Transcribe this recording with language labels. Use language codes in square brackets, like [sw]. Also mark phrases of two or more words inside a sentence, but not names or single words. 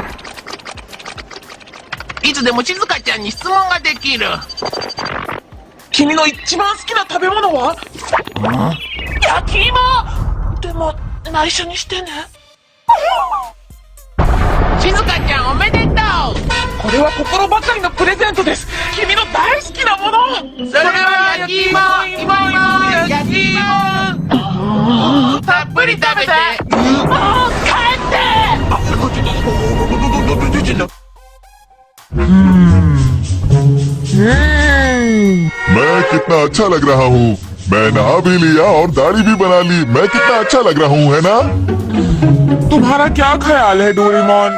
[ja] いつでも静香ちゃんに質問ができる君の一番好きな食べ物は焼き芋でも内緒にしてね静香ちゃんおめでとうこれは心ばかりのプレゼントです。君の大好きなもの。それは焼き芋、焼き芋。たっぷり食べて。もう帰って。 [hi] मैं कितना अच्छा लग रहा हूँ। मैं नहा भी लिया और दाढ़ी भी बना ली। मैं कितना अच्छा लग रहा हूँ, है ना? तुम्हारा क्या ख्याल है डोरेमोन?